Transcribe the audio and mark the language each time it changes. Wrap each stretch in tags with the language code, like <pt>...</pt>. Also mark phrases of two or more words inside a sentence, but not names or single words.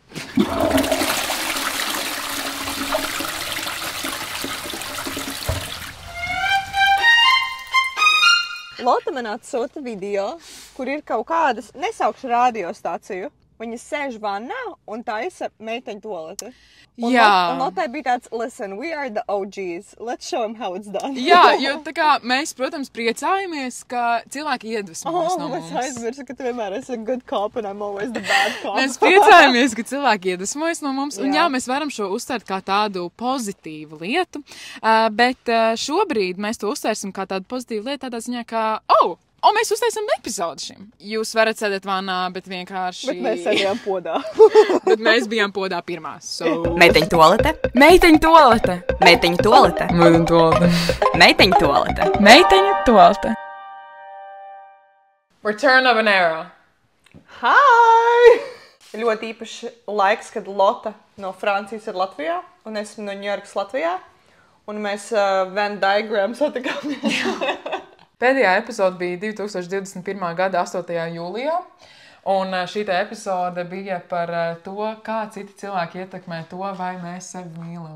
<lv>Lota man atsūta video, kur ir kaut kādas, nesaukšu radiostāciju. Viņa sēž vannā un taisa meiteņu toaleti. Un Lotai bija tāds,</lv> <en>listen, we are the OGs. Let's show them how it's done.</en> <lv>Jā, jo tā kā mēs, protams, priecājamies, ka cilvēki iedvesmojas no mums. Es aizmirsu, ka tu vienmēr esi</lv> <en>a good cop and I'm always the bad cop.</en> <lv>Mēs priecājamies, ka cilvēki iedvesmojas no mums. Un jā, mēs varam šo uztvert kā tādu pozitīvu lietu. Bet šobrīd mēs to uztvērsim kā tādu pozitīvu lietu tādā ziņā, ka, mēs uztaisam epizodi šim. Jūs varat sēdēt vannā, bet vienkārši... Bet mēs sēdējām podā. Bet mēs bijām podā pirmās. Meiteņu toalete. Meiteņu toalete. Meiteņu toalete. Meiteņu toalete. Meiteņu toalete. Meiteņu toalete.</lv> <en>Return of an era. Hi!</en> <lv>Ļoti īpaši laiks, kad Lota no Francijas ir Latvijā, un esmu no Ņujorkas Latvijā. Un mēs</lv> <en>Venn diagram</en> <lv>satikāmies. Pēdējā epizode bija 2021. gada 8. jūlijā, un šī epizode bija par to, kā citi cilvēki ietekmē to, vai mēs sevi mīlam.</lv>